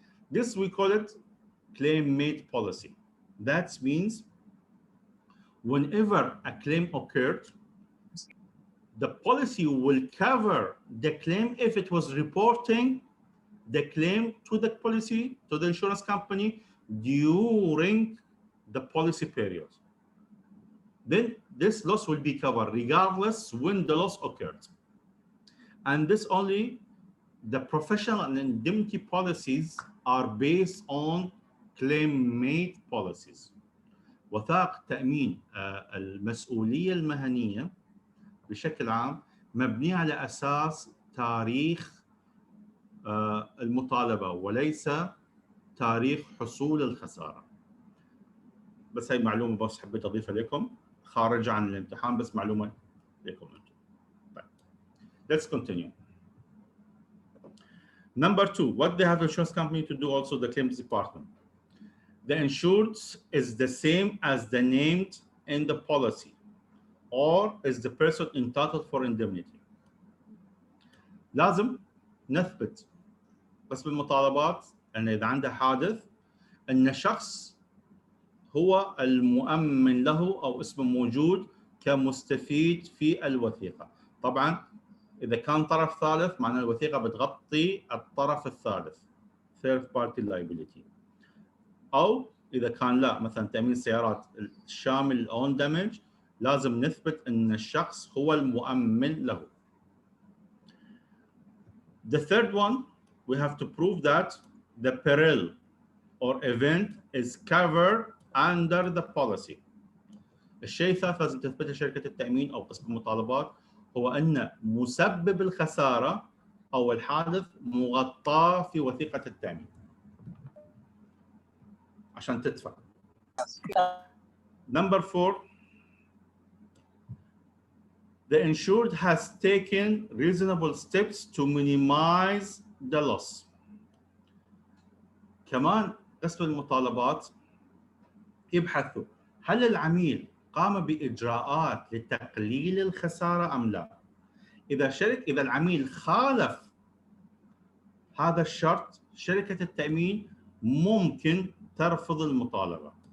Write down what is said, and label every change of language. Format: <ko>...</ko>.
<en>This we call it claim made policy. That means whenever a claim occurred, the policy will cover the claim if it was reporting the claim to the policy, to the insurance company during the policy period. Then this loss will be covered regardless when the loss occurred. And this only the professional and indemnity policies are based on claim-made policies.</en> <ar>وثائق تأمين المسؤولية المهنية بشكل عام مبنية على أساس تاريخ المطالبة وليس تاريخ حصول الخسارة. بس هاي معلومة بس حبيت أضيفها لكم خارج عن الامتحان، بس معلومة لكم أنتم. طيب.</ar> <en>Let's continue. Number 2, what they have insurance company to do also the claims department. The insured is the same as the named in the policy or is the person entitled for indemnity.</en> <ar>لازم نثبت بس بالمطالبات أن إذا عنده حادث أن شخص هو المؤمن له أو اسمه موجود كمستفيد في الوثيقة. طبعا إذا كان طرف ثالث معناه الوثيقة بتغطي الطرف الثالث third party liability، أو اذا كان لا مثلا تامين السيارات الشامل اون دامج لازم نثبت ان الشخص هو المؤمن له.</ar> <en>The third one, we have to prove that the peril or event is covered under the policy.</en> <ar>الشيء الثالث لازم تثبته شركة التأمين أو قسم المطالبات هو أن مسبب الخسارة أو الحادث مغطى في وثيقة التأمين عشان تدفع.</ar> <en>Number 4, the insured has taken reasonable steps to minimize the loss.</en> <ar>كمان قسم المطالبات يبحثوا هل العميل قام بإجراءات لتقليل الخسارة أم لا؟ إذا العميل خالف هذا الشرط شركة التأمين ممكن ترفض المطالبة.</ar>